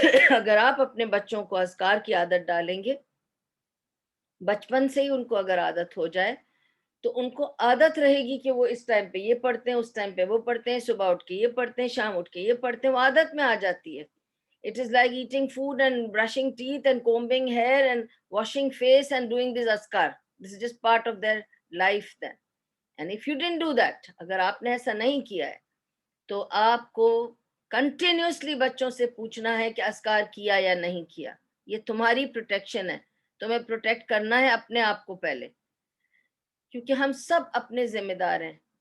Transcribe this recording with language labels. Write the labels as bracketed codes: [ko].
[ur] اگر آپ اپنے بچوں کو اذکار کی عادت ڈالیں گے، بچپن سے ہی ان کو اگر عادت ہو جائے تو ان کو عادت رہے گی کہ وہ اس ٹائم پہ یہ پڑھتے ہیں، اس ٹائم پہ وہ پڑھتے ہیں، صبح اٹھ کے یہ پڑھتے ہیں، شام اٹھ کے یہ پڑھتے ہیں. وہ عادت میں آ جاتی ہے. [en] It is like eating food and brushing teeth and combing hair and washing face and doing this askar. This is just part of their life then. And if you didn't do that, [ur] اگر آپ نے ایسا نہیں کیا ہے تو آپ کو کنٹینیوسلی بچوں سے پوچھنا ہے کہ اذکار کیا یا نہیں کیا. یہ تمہاری پروٹیکشن ہے، تمہیں پروٹیکٹ کرنا ہے اپنے آپ کو پہلے، کیونکہ ہم سب اپنے ذمہ دار ہیں.